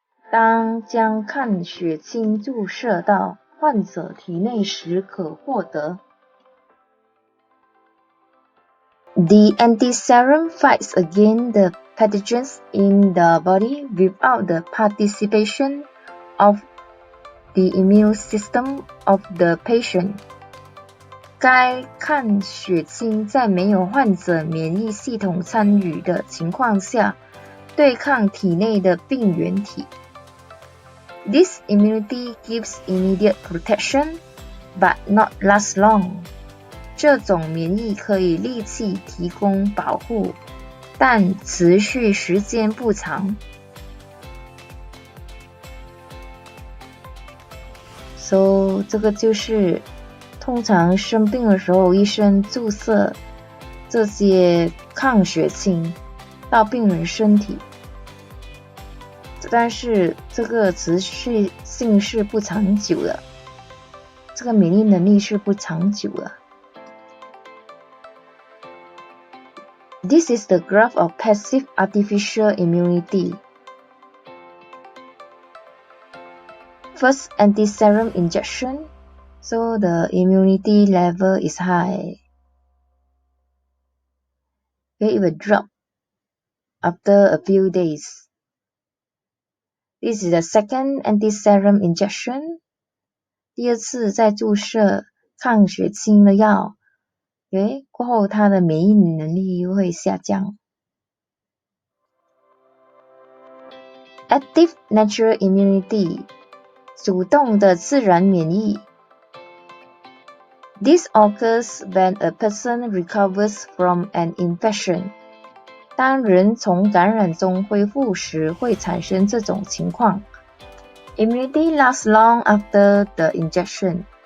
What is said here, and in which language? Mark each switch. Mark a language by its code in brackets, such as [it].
[zh] 当将抗血清注射到患者体内时可获得。 [en] The antiserum fights against the pathogens in the body without the participation of the immune system of the patient. [zh] 该抗血清在没有患者免疫系统参与的情况下，对抗体内的病原体。 [en] This immunity gives immediate protection, but not last long. [zh] 这种免疫可以立即提供保护，但持续时间不长。 So 这个就是通常生病的时候，医生注射这些抗血清到病人身体。但是这个持续性是不长久的，这个免疫能力是不长久的。 [en] This is the graph of passive artificial immunity. First anti-serum injection, so the immunity level is high. Okay, it will drop after a few days. This is the second anti-serum injection. [zh] 第二次再注射抗血清的药。 Okay, 过后它的免疫能力会下降。 [en] Active natural immunity, [zh] 主动的自然免疫。 [en] This occurs when a person recovers from an infection. [zh] 当人从感染中恢复时会产生这种情况。 [en] Immunity lasts long after the infection.